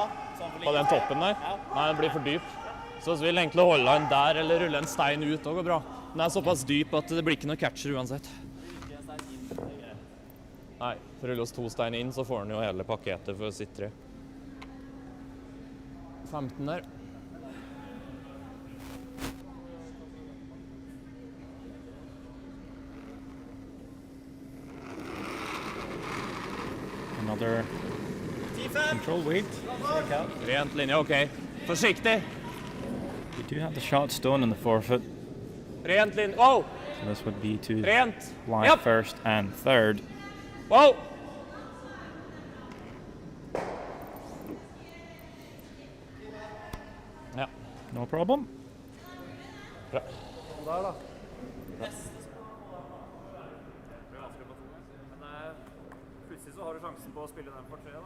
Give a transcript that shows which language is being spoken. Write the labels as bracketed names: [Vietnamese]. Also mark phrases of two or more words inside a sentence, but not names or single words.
[Norwegian] På den toppen der? Nei, den blir for dyp. Så vi vil egentlig holde han der, eller rulle en stein ut, det går bra. Den er såpass dyp at det blir ikke noe catcher uansett. Nei, for å rulle oss 2 stein inn, så får han jo hele pakketet for sitt 3. 15 der. [English] Another control weight. [Norwegian] Rent linje, ok. Forsiktig! [English] We do have the shot stone in the forefoot, [Norwegian] Rent linje, wow! [English] so this would be to [Norwegian] Rent! [English] line Yep. first and third. [Norwegian] Wow! Ja. [English] No problem. [Norwegian] Bra. Der da. Plutselig så har du sjansen på å spille den for 3 da.